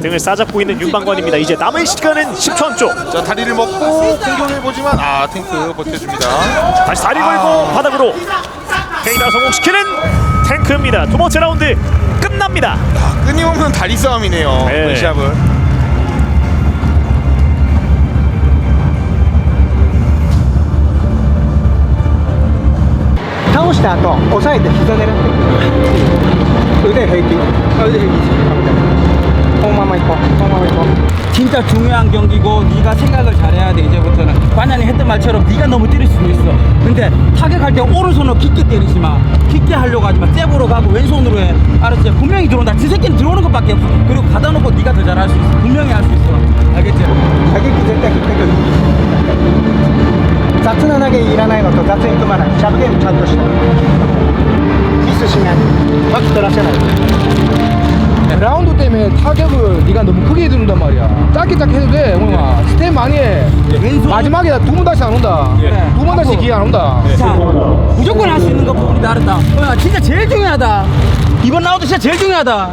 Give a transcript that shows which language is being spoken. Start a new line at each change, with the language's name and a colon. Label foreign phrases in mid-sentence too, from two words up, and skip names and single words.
Korean: 등을 싸잡고 있는 윤방관입니다. 이제 남은 시간은 10초 안쪽. 자, 다리를 먹고 공격해보지만 탱크 버텨줍니다. 다시 다리 걸고 바닥으로 테이크다운 성공시키는 탱크입니다. 두 번째 라운드 끝납니다. 끊임없는 다리 싸움이네요. 네. 이번 시합은.
Japanese: 倒した後押さえて膝狙って腕平気腕平気このまま行こうこのまま行こう
Korean: 진짜 중요한 경기고 네가 생각을 잘해야 돼. 이제부터는 관장이 했던 말처럼 네가 너무 때릴 수도 있어. 근데 타격할 때 오른손으로 깊게 때리지 마. 깊게 하려고 하지 마. 잽으로 가고 왼손으로 해. 알았지? 분명히 들어온다. 지 새끼는 들어오는 것밖에 없어. 그리고 가다 놓고 네가 더 잘할 수 있어. 분명히 할 수 있어. 알겠지?
Japanese: 打撃絶対振ってくる雑な投げいらないのと雑に組まないシャブゲームちゃんとしたミスしないバック取らせない
Korean: 라운드 때문에 타격을 네가 너무 크게 들는단 말이야. 짧게 해도 돼, 형아. 스텝 많이 해. 마지막에 두 번 다시 안 온다. 두 번 다시 기회 안 온다. 자, 무조건 할 수 있는 거 부분이 다르다. 진짜 제일 중요하다. 이번 라운드 진짜 제일 중요하다.